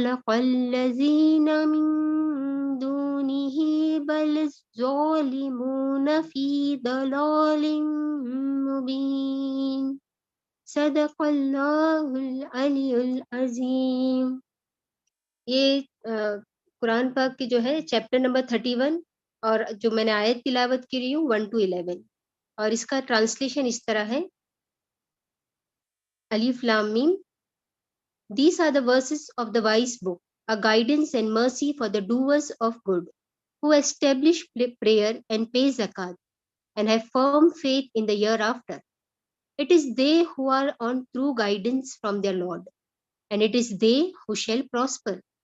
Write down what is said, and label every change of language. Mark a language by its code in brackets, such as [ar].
[ar] الذين من دونه بل الظالمون في ضلال مبين صدق अल्लाहुल अलीयुल अज़ीम। [hi] ये कुरान पाक की जो है चैप्टर नंबर 31 और जो मैंने आयत तिलावत की रही हूँ 1 to 11 और इसका ट्रांसलेशन इस तरह है अलिफ लाम meme. [en] These are the verses of the wise book, a guidance and mercy for the doers of good, who establish prayer and pay zakat, and have firm faith in the year after. It is they who are on true guidance from their Lord, and it is they who shall prosper.